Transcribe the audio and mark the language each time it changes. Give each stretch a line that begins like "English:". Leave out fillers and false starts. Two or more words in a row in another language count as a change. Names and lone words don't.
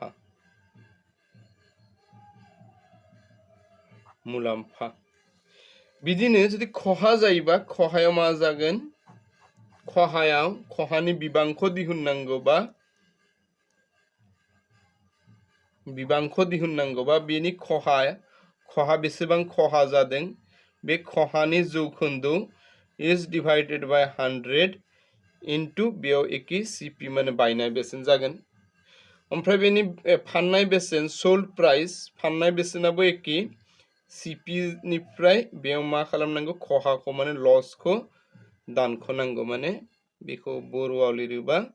Bodo: मुलाम्फा बिदिनो जुदि खहा जायोबा खहायाव मा जागोन खहायाव खहानि बिबांखौ दिहुननांगौबा बेनि खहा बेसेबां खहा जादों बे खहानि जौखोन्दो
English: is divided by 100 into
Bodo: बेयाव एके CP माने बायनाय बेसेन जागोन ओमफ्राय बेनि फाननाय बेसेन
English: sold price
Bodo: फाननाय बेसेनाबो एके CP निफ्राय बेयाव मा खालामनांगौ खहाखौ माने लसखौ दानख'नांगौ माने बेखौ बर'आव लिरोबा